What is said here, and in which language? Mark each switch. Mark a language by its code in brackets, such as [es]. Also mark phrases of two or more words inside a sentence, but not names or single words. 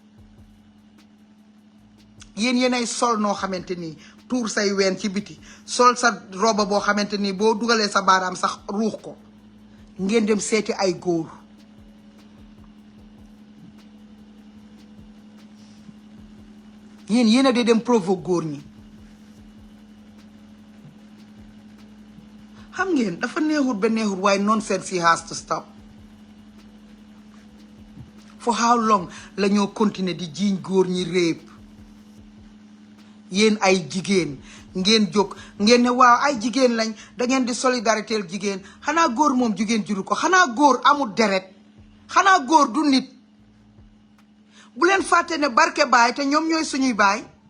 [wo] yéen ay sol noo xamante ni tuur say ween ci biti sol sa roba boo xamante ni boo dugalee sa baaraam sax ruux ko ngeen dem seeti ay góor. yéen a dee dem provoque góor ñi. xam ngeen dafa neexut ba neexut waaye [en] nonsense he has to stop. for how long [wo] la ñoo continuer di jiiñ góor ñi réeb. yéen ay jigéen ngeen jóg ngeen ne waaw ay jigéen lañ da ngeen di solidarité jigéen xanaa góor moom jigéen juru ko xanaa góor amul deret xanaa góor du nit. bu leen fàtte ne barke baay te ñoom ñooy suñuy baay.